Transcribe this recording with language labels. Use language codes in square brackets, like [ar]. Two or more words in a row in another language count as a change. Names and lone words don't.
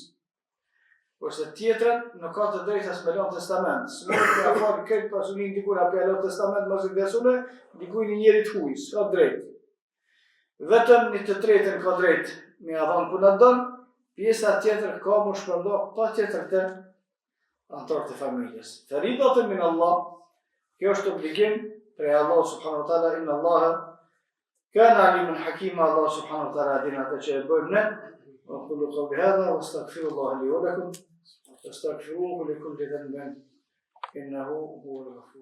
[sq] Kurse tjetrën nuk ka të drejtë as me lënë testament. S'mund të afal këtë pasurinë dikujt apo lënë testament mos i besune, dikujt një njeri të huaj, s'ka drejtë. Vetëm 1/3 ka drejtë me ia dhënë ku na don, pjesa tjetër ka më shpërndo patjetër të anëtarët e familjes. [ar] فريضة من الله, [sq] kjo është obligim prej Allah [ar] سبحانه وتعالى, إن الله كان عليما حكيما, [sq] Allah [ar] سبحانه وتعالى [sq] din atë që e bëjmë ne. [ar] وأقول قولي هذا وأستغفر الله لي ولكم واستغفروه لكل ذنب إنه هو الغفور